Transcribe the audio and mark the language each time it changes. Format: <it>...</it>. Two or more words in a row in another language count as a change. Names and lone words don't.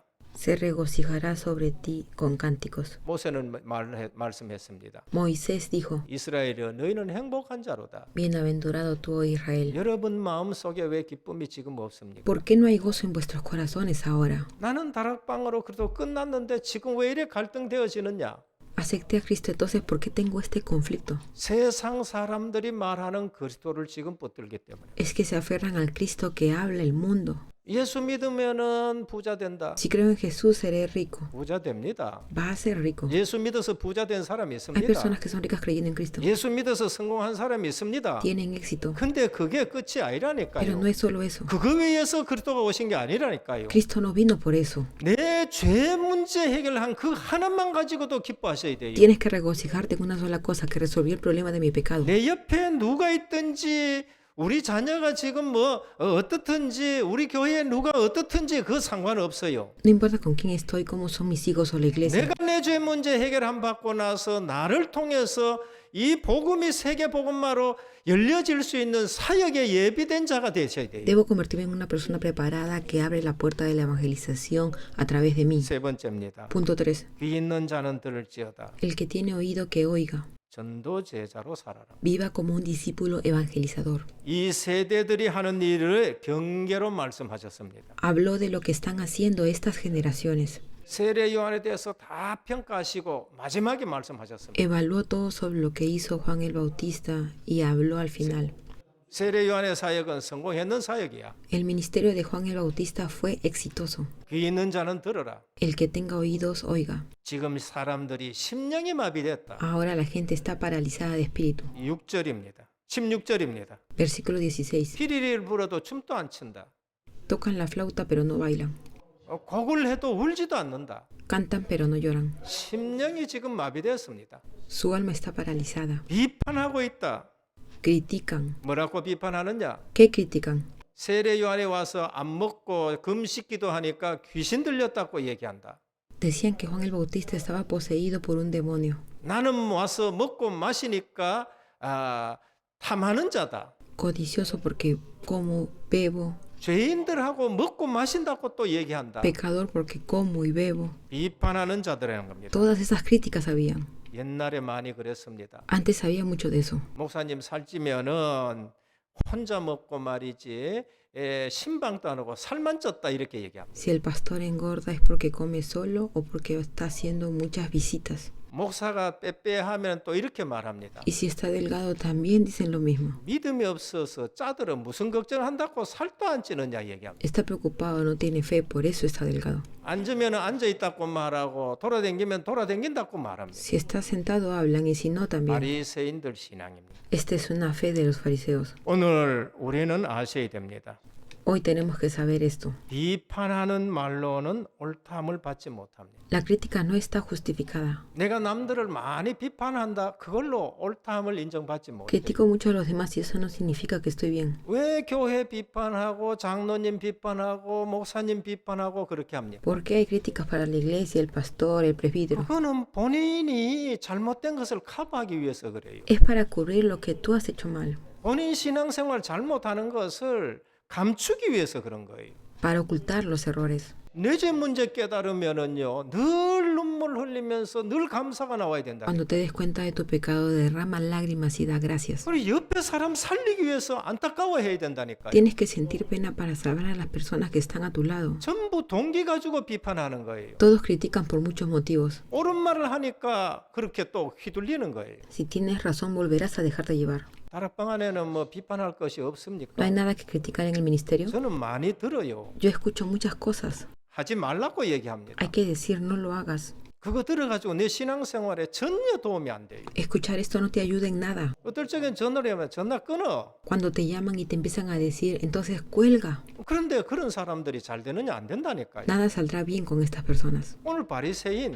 <es>Se regocijará sobre ti con cánticos.</es> <ko>모세는 말씀했습니다.</ko> <es>Moisés dijo,</es> <ko>이스라엘이여 너희는 행복한 자로다.</ko> <es>Bienaventurado tú, oh Israel.</es> <ko>여러분 마음속에 왜 기쁨이 지금 없습니까?</ko> <es>¿Por qué no hay gozo en vuestros corazones ahora?</es> <ko>나는 다락방으로 그래도 끝났는데 지금 왜 이래 갈등되어지느냐?</ko> <es>Acepté a Cristo, entonces ¿por qué tengo este conflicto?</es> <ko>세상 사람들이 말하는 그리스도를 지금 붙들기 때문에.</ko> <es>Es que se aferran al Cristo que habla el mundo.</es> <ko>예수 믿으면은 부자 된다.</ko> <es>Si creo en Jesús, seré rico.</es> <ko>부자 됩니다.</ko> <es>Va a ser rico.</es> <ko>예수 믿어서 부자 된 사람이</ko> <es>Hay</es> <ko>있습니다.</ko> <es>personas que son ricas creyendo en Cristo.</es> <ko>예수 믿어서 성공한 사람이 있습니다.</ko> <es>Tienen éxito.</es> <ko>근데 그게 끝이</ko> <es>Pero</es> <ko>아니라니까요.</ko> <es>no es solo eso.</es> <ko>그거 위해서 그리스도가 오신 게 아니라니까요.</ko> <es>Cristo no vino por eso.</es> <ko>내 죄 문제 해결한 그 하나만 가지고도 기뻐하셔야 돼요.</ko> <es>Tienes que regocijarte con una sola cosa, que resolvió el problema de mi pecado.</es> <ko>내 옆에 누가 있든지 우리 자녀가 지금 뭐 어떻든지 우리 교회에 누가 어떻든지 그 상관없어요.</ko> <es>No importa con quién estoy, cómo son mis hijos o la iglesia.</es> <ko>내가 내 죄 문제 해결함 받고 나서 나를 통해서 이 복음이 세계 복음화로 열려질 수 있는 사역에 예비된 자가 되셔야 돼요.</ko> <es>Debo convertirme en una persona preparada que abre la puerta de la evangelización a través de mí.</es> <ko>세 번째입니다.</ko> <es>Punto 3.</es> <ko>귀 있는 자는 들을지어다.</ko> <es>El que tiene oído que oiga.</es> <ko>전도 제자로 살아라.</ko> <es>Viva como un discípulo evangelizador.</es> <ko>이 세대들이 하는 일을 경계로 말씀하셨습니다.</ko> <es>Habló de lo que están haciendo estas generaciones.</es> <ko>세례 요한에 대해서 다 평가하시고 마지막에 말씀하셨습니다.</ko> <es>Evaluó todo sobre lo que hizo Juan el Bautista y habló al final.</es> <ko>세례 요한의 사역은 성공했는 사역이야.</ko> <es>El ministerio de Juan el Bautista fue exitoso.</es> <ko>귀 있는 자는 들어라.</ko> <es>El que tenga oídos, oiga.</es> <ko>지금 사람들이 심령이 마비됐다.</ko> <es>Ahora la gente está paralizada de espíritu.</es> <ko>6절입니다. 16절입니다.</ko> <es>Versículo 16.</es> <ko>피리를 불어도 춤도 안 춘다.</ko> <es>Tocan la flauta pero no bailan.</es> <ko>곡을 해도 울지도 않는다.</ko> <es>Cantan pero no lloran.</es> <ko>심령이 지금 마비되었습니다.</ko> <es>Su alma está paralizada.</es> <ko>비판하고 있다.</ko> <es>Critican.</es> <ko>뭐라고 비판하느냐?</ko> <es>¿Qué critican?</es> <ko>세례 요한에 와서 안 먹고 금식기도 하니까 귀신 들렸다고 얘기한다.</ko> <es>Decían que Juan el Bautista estaba poseído por un demonio.</es> <ko>나는 와서 먹고 마시니까 탐하는 자다.</ko> <es>Codicioso porque como, bebo.</es> <ko>죄인들하고 먹고 마신다고 또 얘기한다.</ko> <es>Pecador porque como y bebo.</es> <ko>비판하는 자들이라는 겁니다.</ko> <es>Todas esas críticas habían.</es> <ko>옛날에 많이 그랬습니다.</ko> <es>Antes había mucho de eso.</es> <ko>목사님 살찌면은 혼자 먹고 말이지 신방도 안 하고 살만 쪘다 이렇게 얘기합니다.</ko> <es>Si el pastor engorda es porque come solo o porque está haciendo muchas visitas.</es> <ko>목사가 빼빼하면 또 이렇게 말합니다.</ko> <es>Y si está delgado también dicen lo mismo.</es> <ko>믿음이 없어서 짜들은 무슨 걱정한다고 살도 안 찌느냐 얘기합니다.</ko> <es>Está preocupado, no tiene fe, por eso está delgado.</es> <ko>앉으면 앉아 있다고 말하고 돌아다니면 돌아다닌다고 말합니다.</ko> <es>Si está sentado hablan y si no también.</es> <ko>바리새인들 신앙입니다.</ko> <es>Esta es una fe de los fariseos.</es> <ko>오늘 우리는 아셔야 됩니다.</ko> <es>Hoy tenemos que saber esto.</es> <ko>비판하는 말로는 옳다함을 받지 못합니다.</ko> <es>La crítica no está justificada.</es> <ko>내가 남들을 많이 비판한다. 그걸로 옳다함을 인정받지 못해요.</ko> <es>Critico mucho a los demás y eso no significa que estoy bien.</es> <ko>왜 교회 비판하고 장로님 비판하고 목사님 비판하고 그렇게 합니까?</ko> <es>¿Por qué hay críticas para la iglesia, el pastor, el presbítero?</es> <ko>그거는 본인이 잘못된 것을 커버하기 위해서 그래요.</ko> <es>Es para cubrir lo que tú has hecho mal,</es> <ko>본인 신앙생활 잘못하는 것을 감추기 위해서 그런 거예요.</ko> <es>para ocultar los errores.</es> <ko>뇌제 문제 깨달으면은요 늘 눈물 흘리면서 늘 감사가 나와야 된다.</ko> <es>Cuando te des cuenta de tu pecado, derrama lágrimas y da gracias.</es> <ko>우리 옆에 사람 살리기 위해서 안타까워해야 된다니까요.</ko> <es>Tienes que sentir pena para salvar a las personas que están a tu lado.</es> <ko>전부 동기 가지고 비판하는 거예요.</ko> <es>Todos critican por muchos motivos.</es> <ko>옳은 말을 하니까 그렇게 또 휘둘리는 거예요.</ko> <es>Si tienes razón, volverás a dejarte llevar.</es> <ko>다락방 안에는 뭐 비판할 것이</ko> <es>No</es> <ko>없습니까?</ko> <es>hay nada que criticar en el ministerio.</es> <ko>저는 많이 들어요.</ko> <es>Yo escucho muchas cosas.</es> <ko>하지 말라고 얘기합니다.</ko> <es>Hay que decir, no lo hagas.</es> <ko>그거 들어가지고 내 신앙생활에 전혀 도움이 안 돼요.</ko> <es>Escuchar esto no te ayuda en nada.</es> <ko>어떨 적엔 전화를 하면 전화 끊어.</ko> <es>Cuando te llaman y te empiezan a decir, entonces cuelga.</es> <ko>그런데 그런 사람들이 잘 되느냐 안 된다니까요.</ko> <es>Nada saldrá bien con estas personas.</es> <ko>오늘 바리새인</ko>